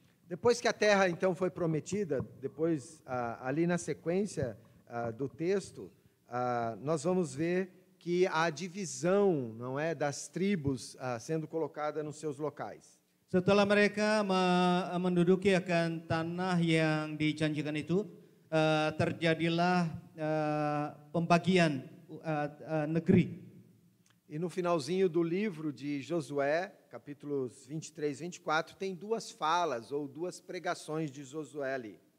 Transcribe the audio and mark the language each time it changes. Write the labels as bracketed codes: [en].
[pt] Depois que a terra então foi prometida, depois ali na sequência do texto, nós vamos ver que há divisão, não é, das tribos sendo colocada nos seus locais. [id] Setelah mereka menduduki akan tanah yang dijanjikan itu, terjadilah pembagian negeri. [pt] E no finalzinho do livro de Josué, capítulos 23 e 24, tem duas falas ou duas pregações de Josué ali.